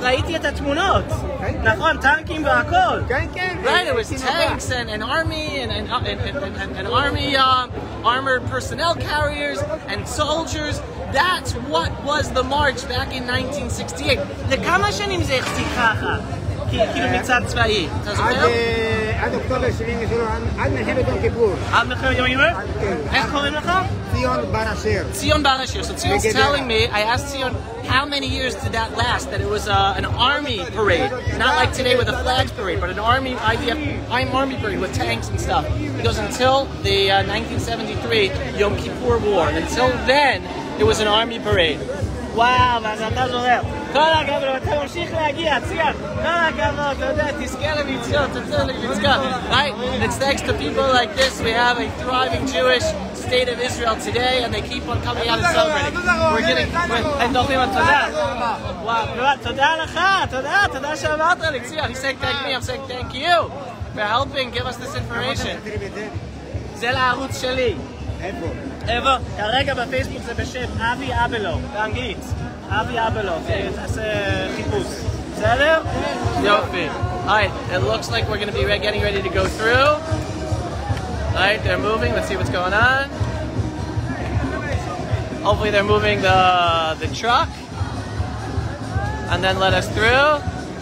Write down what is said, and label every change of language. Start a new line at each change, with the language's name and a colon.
Hebrew: ראיתי את התמונות. נכון, טנקים והכל.
English: Right, it was tanks and army and army armored personnel carriers and soldiers. That's what was the march back in 1968.
Hebrew: לכמה שנים זה החזיק ככה? כאילו מצעד צבאי. אתה זוכר? עד אוקטובר 73, עד מלחמת יום כיפור. עד מלחמת יום כיפור? איך קוראים לך? ציון בר אשר.
English: Sion Bar Asher. So Sion's telling me, I asked Sion, how many years did that last? That it was an army parade. Not like today with a flags parade, but an army army parade with tanks and stuff. He goes, until the 1973 Yom Kippur War. Until then, it was an army parade.
Hebrew: וואו, אז אתה זוכר. כל הכבוד, אתה ממשיך להגיע, ציון. כל הכבוד, אתה יודע, תזכה למצוות, תזכה למצוות.
English: Right? And it's thanks to people like this, we have a thriving Jewish state of Israel today, and they keep on coming out and celebrating. We're getting,
Hebrew: הם דורכים על תודה. וואו, תודה לך, תודה שאמרת לי, ציון.
English: He's saying thank me, I'm saying thank you for helping give us this information.
Hebrew: זה לערוץ שלי. איפה? כרגע בפייסבוק זה בשם אבי אבלו, באנגלית. אבי אבלו, תעשה חיפוש. בסדר? יופי.
English: Alright, it looks like we're going to be getting ready to go through. Alright, they're moving. Let's see what's going on. Hopefully they're moving the truck. And then let us through.